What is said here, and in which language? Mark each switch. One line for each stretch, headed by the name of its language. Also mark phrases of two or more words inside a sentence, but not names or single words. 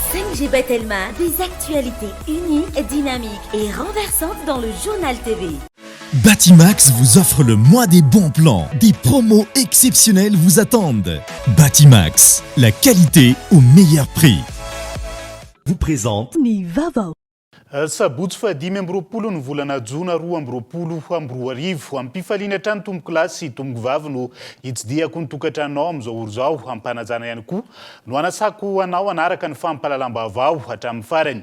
French: Ange Telma, des actualités uniques, dynamiques et renversantes dans le journal TV. Batimax vous offre le mois des bons plans. Des promos exceptionnelles vous attendent. Batimax, la qualité au meilleur prix. Vous présente Nivava.
Malagasy: Sabotsy fa 5 ny volana jona 2024 amin'ny mpifaliana hatrany tomboko lahy sy tomboko vavy no hitsidiako ny tokantranonao amin'izao oro zao ampanajana ihany koa no anasako anao anaraka ny fampalalam-baovao hatramin'ny farany.